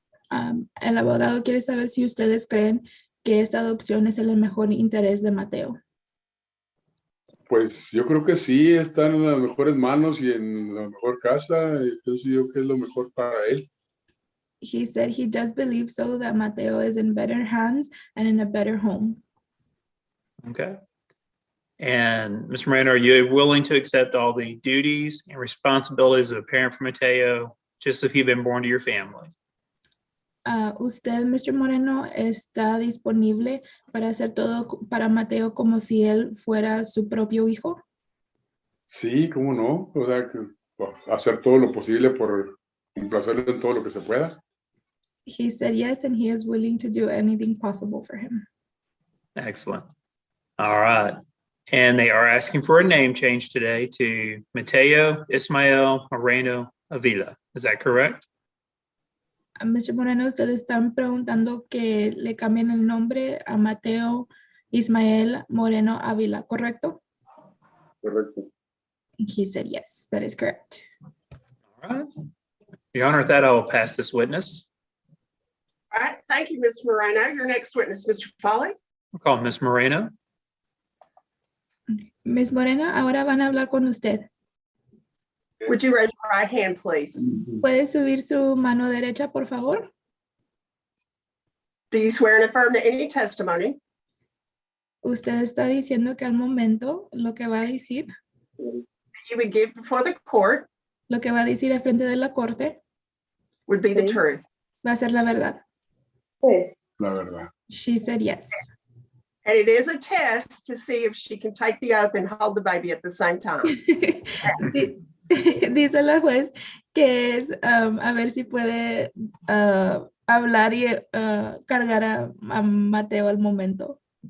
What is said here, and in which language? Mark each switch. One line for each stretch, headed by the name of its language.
Spanish: El abogado quiere saber si ustedes creen que esta adopción es en el mejor interés de Mateo. Pues yo creo que sí, está en las mejores manos y en la mejor casa. Pienso yo que es lo mejor para él.
English: He said he does believe so, that Mateo is in better hands and in a better home. Okay. And Mr. Moreno, are you willing to accept all the duties and responsibilities of a parent for Mateo, just as if he'd been born to your family?
Spanish: Usted, Mr. Moreno, está disponible para hacer todo para Mateo como si él fuera su propio hijo. Sí, cómo no. O sea, que, pues, hacer todo lo posible por complacerle en todo lo que se pueda.
English: He said yes, and he is willing to do anything possible for him. Excellent. All right. And they are asking for a name change today to Mateo Ismael Moreno Avila. Is that correct? Mr.
Spanish: Moreno, ustedes están preguntando que le cambien el nombre a Mateo Ismael Moreno Avila, ¿correcto? Correcto.
English: He said yes, that is correct. All right. Your Honor, with that, I will pass this witness. All right, thank you, Ms. Moreno. Your next witness, Mr. Foley. We'll call Ms. Moreno. Ms.
Spanish: Moreno, ahora van a hablar con usted.
English: Would you raise your right hand, please?
Spanish: ¿Puede subir su mano derecha, por favor?
English: Do you swear and affirm that any testimony
Spanish: Usted está diciendo que al momento lo que va a decir,
English: that you would give before the court
Spanish: lo que va a decir al frente de la corte,
English: would be the truth?
Spanish: va a ser la verdad? La verdad.
English: She said yes. And it is a test to see if she can take the oath and hold the baby at the same time.
Spanish: Sí. Dice la juez que es a ver si puede hablar y cargar a Mateo al momento.